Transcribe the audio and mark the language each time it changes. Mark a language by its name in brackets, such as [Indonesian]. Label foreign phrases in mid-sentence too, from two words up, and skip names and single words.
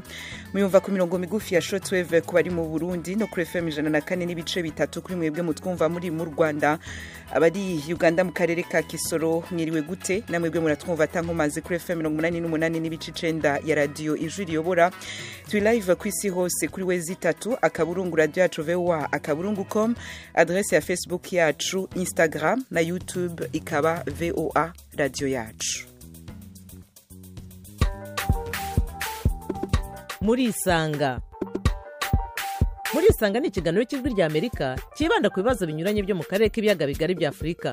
[Rundi] Muyumva ku mirongo migufi ya shortwave ku bari mu Burundi no kuri FM 104 n'ibice bitatu kuri mwebwe mutwumva muri mu Rwanda. Abari Uganda mu karere ka Kisoro mwiriwe gute namwebwe muratwumva tankomaze kuri FM 88 n'ibice 9 ya radio ijwi riyobora. Turi live ku isi hose kuri wezi 3 akaburungu Radiyoyacu VOA akaburungu.com, adresse ya Facebook yacu, Instagram na YouTube ikaba VOA Radiyoyacu. Murisanga ni ikiganiro cy'ijwi ry'Amerika kibanda ku bibazo binyuranye byo mu karere k'ibiyaga bigari bya Afurika.